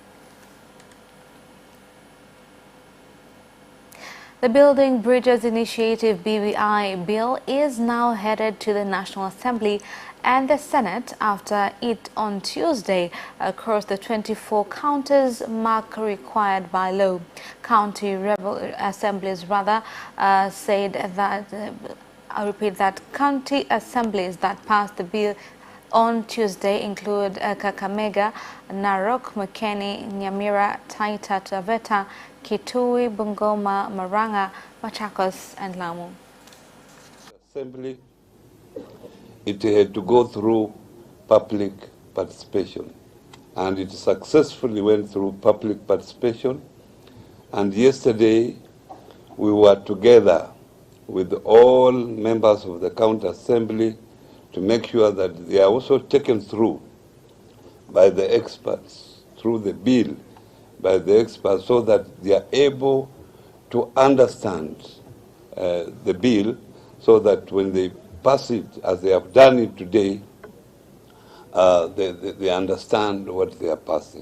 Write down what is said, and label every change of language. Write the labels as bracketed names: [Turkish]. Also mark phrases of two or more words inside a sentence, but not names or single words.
[English] The Building Bridges Initiative BBI bill is now headed to the National Assembly and the Senate after it on Tuesday crossed the 24 counties mark required by law. County assemblies said that, I repeat that county assemblies that passed the bill on Tuesday include Kakamega, Narok, Mukeni, Nyamira, Taita Taveta, Kitui, Bungoma, Maranga, Machakos and Lamu. Assembly, it had to go through public participation, and it successfully went through public participation. And yesterday we were together with all members of the county assembly to make sure that they are also taken through by the experts, through the bill by the experts, so that they are able to understand the bill, so that when they pass it, as they have done it today, they understand what they are passing.